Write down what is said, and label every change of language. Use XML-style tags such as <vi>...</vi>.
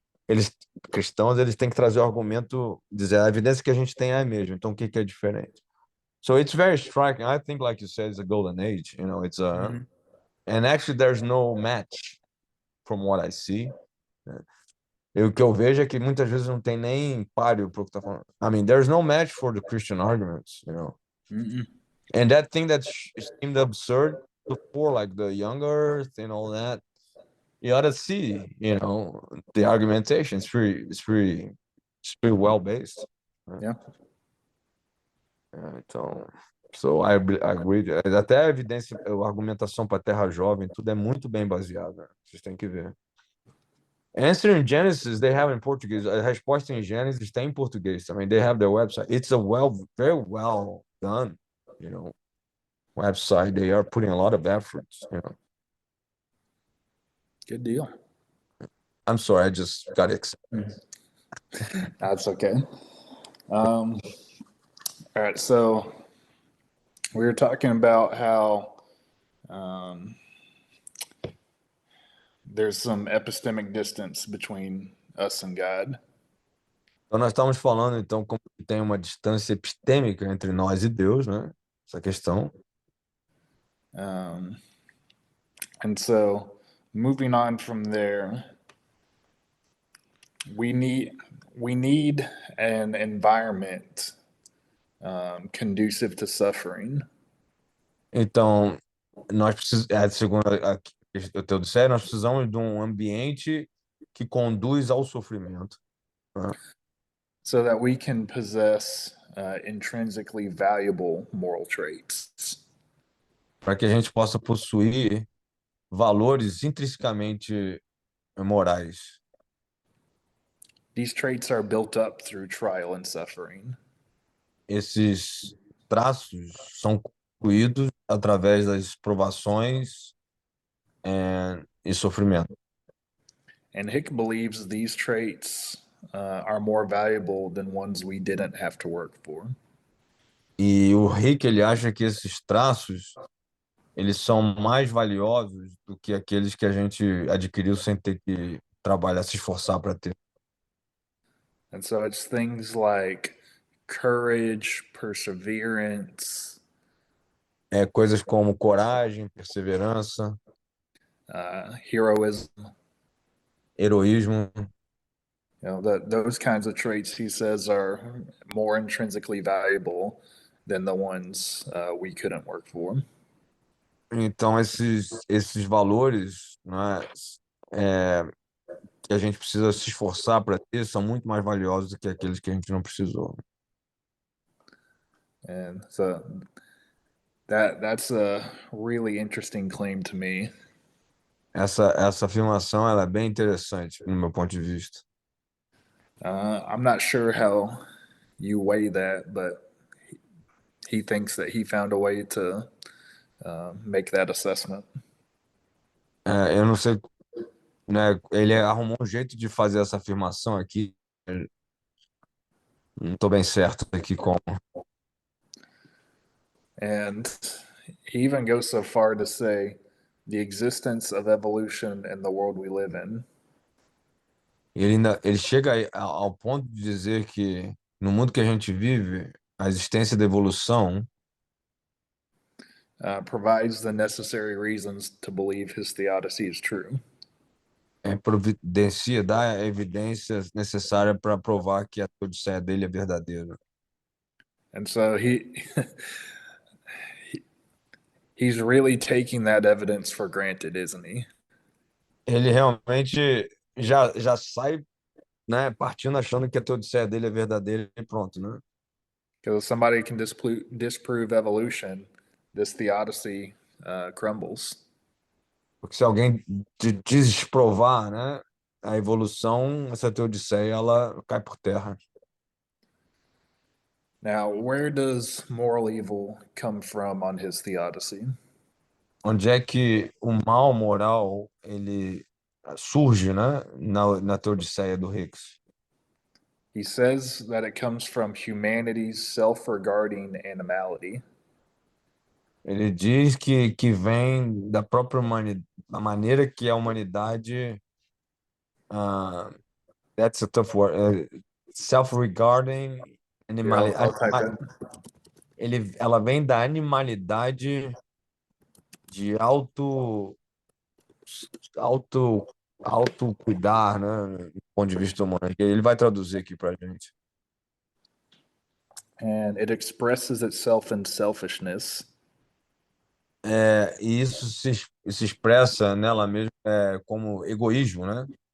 <pt>Eles cristãos, eles têm que trazer o argumento, dizer a evidência que a gente tem é a mesma. Então o que é diferente?</pt> <en>So it's very striking. I think, like you said, it's a golden age. It's and actually there's no match from what I see.</en> <pt>O que eu vejo é que muitas vezes não tem nem páreo para o que tá falando.</pt> <en>I mean, there's no match for the Christian arguments. And that thing that seemed absurd before, like the young Earth and all that, you ought to see, the argumentation. It's pretty well based. Yeah.</en> <pt>Então,</pt> <en>so I agree.</en> <pt>Até a evidência, a argumentação para Terra Jovem, tudo é muito bem baseado. Né? Vocês têm que ver.</pt> <en>Answer in Genesis, they have in Portuguese.</en> <pt>A resposta em Gênesis tem em português também.</pt> <en>They have their website. It's a very well done, website. They are putting a lot of efforts. Good deal. I'm sorry, I just got excited. That's okay. All right. So we were talking about how there's some epistemic distance between us and God.</en> <pt>Então nós estamos falando então como tem uma distância epistêmica entre nós e Deus, né? Essa questão.</pt> <en>And so moving on from there, we need an environment conducive to suffering.</en> <pt>Então, nós precisamos, segundo o teu disser, nós precisamos de um ambiente que conduz ao sofrimento. Né?</pt> <en>So that we can possess intrinsically valuable moral traits.</en> <pt>Para que a gente possa possuir valores intrinsecamente morais.</pt> <en>These traits are built up through trial and suffering.</en> <pt>Esses traços são construídos através das provações e sofrimento.</pt> <en>And Hick believes these traits are more valuable than ones we didn't have to work for.</en> <pt>E o Rick, ele acha que esses traços eles são mais valiosos do que aqueles que a gente adquiriu sem ter que trabalhar, se esforçar para ter.</pt> <en>And so it's things like courage, perseverance,</en> <pt>Coisas como coragem, perseverança,</pt> <en>heroism.</en> <pt>Heroísmo.</pt> <en>Those kinds of traits, he says, are more intrinsically valuable than the ones we couldn't work for.</en> <pt>Então, esses valores, né, que a gente precisa se esforçar para ter são muito mais valiosos do que aqueles que a gente não precisou.</pt> <en>And so that's a really interesting claim to me.</en> <pt>Essa afirmação ela é bem interessante, no meu ponto de vista.</pt> <en>I'm not sure how you weigh that, but he thinks that he found a way to make that assessment.</en> <pt>Eu não sei, né, ele arrumou um jeito de fazer essa afirmação aqui. Não estou bem certo aqui como.</pt> <en>And he even goes so far to say the existence of evolution in the world we live in</en> <pt>Ele chega ao ponto de dizer que no mundo que a gente vive, a existência da evolução</pt> <en>provides the necessary reasons to believe his theodicy is true.</en> <pt>providencia, dá a evidência necessária para provar que a teodiceia dele é verdadeira.</pt> <en>And so he's really taking that evidence for granted, isn't he?</en> <pt>Ele realmente já sai, né, partindo achando que a teodiceia dele é verdadeira e pronto, né?</pt> <en>Because somebody can disprove evolution, this theodicy crumbles.</en> <pt>Porque se alguém desprovar, né, a evolução, essa teodiceia ela cai por terra.</pt> <en>Now, where does moral evil come from on his theodicy?</en> <pt>Onde é que o mal moral ele surge, né, na teodiceia do Hicks?</pt> <en>He says that it comes from humanity's self-regarding animality.</en> <pt>Ele diz que vem da própria humanidade, a maneira que a humanidade,</pt> <en>that's a tough word, self-regarding, Here, I'll type in.</en> <pt>ela vem da animalidade de auto, auto cuidar, né, do ponto de vista humano. Ele vai traduzir aqui para a gente.</pt> <en>And it expresses itself in selfishness.</en> <pt>E isso se expressa nela mesma como egoísmo, né?</pt>